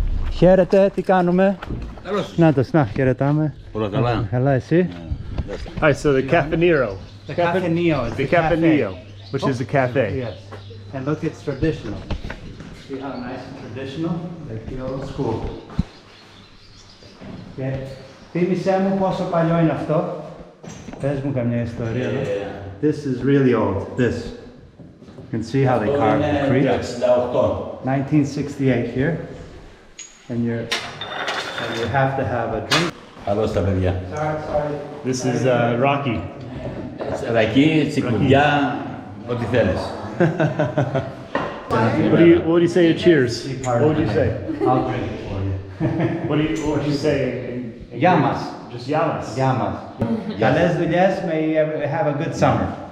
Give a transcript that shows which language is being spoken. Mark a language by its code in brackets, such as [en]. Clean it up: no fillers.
[el] Χαίρετε, τι κάνουμε? Να χαιρετάμε. Καλά, εσύ? [en] Alright, so the Cafenero. The Cafeneo is the Cafeneo, which is the cafe. Yes. And look, it's traditional. See how nice and traditional? Like the old school. Okay. [el] Θύμισέ μου πόσο παλιό είναι αυτό. Πες μου καμιά ιστορία. [en] This is really old. This. You can see how they carved the Crete. 1968 here. And you have to have a drink. Sorry. This is Rocky. [el] Ρακί, τσικουδιά, ό,τι θέλεις. [en] What do you say to cheers? What would you say? I'll drink it for you. What would you say? Yamas. Just yamas. Yamas. [el] Καλές δουλειές, [en] may you have a good summer.